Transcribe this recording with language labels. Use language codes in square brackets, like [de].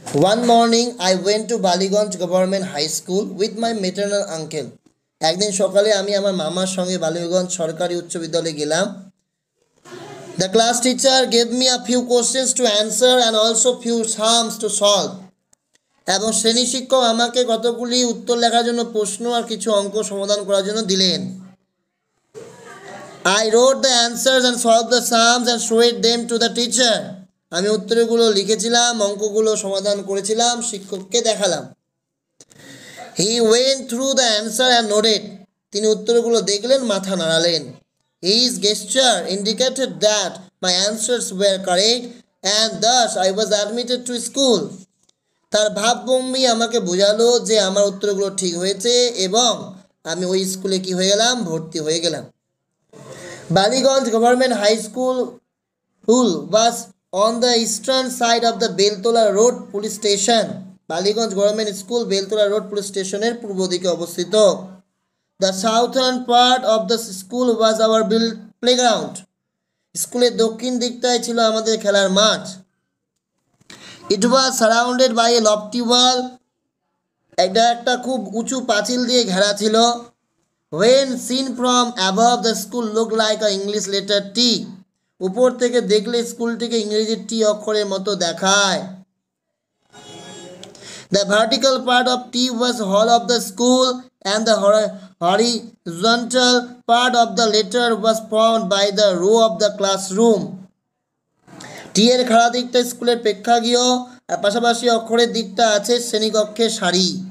[en] One morning I went to Ballygunge government high school with my maternal uncle. [bn] একদিন সকালে আমি আমার মামার সঙ্গে বালিগঞ্জ সরকারি উচ্চ বিদ্যালয়ে গেলাম। [en] The class teacher gave me a few questions to answer and also few sums to solve. [bn] এবং শ্রেণী শিক্ষক আমাকে কতগুলি উত্তর লেখার জন্য প্রশ্ন আর কিছু অঙ্ক সমাধান করার জন্য দিলেন। [en] I wrote the answers and solved the sums and showed them to the teacher. [bn] আমি উত্তরগুলো লিখেছিলাম, অঙ্কগুলো সমাধান করেছিলাম, শিক্ষককে দেখালাম। [en] He went through the answer and nodded. [bn] তিনি উত্তরগুলো দেখলেন, মাথা নাড়ালেন। [en] His gesture indicated that my answers were correct and thus I was admitted to school. [bn] তার ভাবভঙ্গি আমাকে বোঝালো যে আমার উত্তরগুলো ঠিক হয়েছে এবং আমি ওই স্কুলে কি হয়ে গেলাম, ভর্তি হয়ে গেলাম। [en] Ballygunge government high school was on the eastern side of the Beltala road police station. [bn] Ballygunge government school Beltala road police স্টেশনের পূর্ব দিকে অবস্থিত। [en] The southern part of the school was our playground. [bn] স্কুলের দক্ষিণ দিকটায় ছিল আমাদের খেলার মাঠ। [en] It was surrounded by a lofty wall. [bn] এটা একটা খুব উঁচু পাঁচিল দিয়ে ঘেরা ছিল। [en] When seen from above, the school looked like an English letter T. [bn] উপর থেকে দেখলে স্কুলটিকে ইংরেজি টি অক্ষরের মতো দেখায়। [en] The vertical part of T was hall of the school and the horizontal part of the letter was formed by the row of the classroom. [bn] টি এর খাড়া দিকটা স্কুলের প্রেক্ষাগৃহ আর পাশাপাশি অক্ষরের দিকটা আছে শ্রেণীকক্ষের সারি।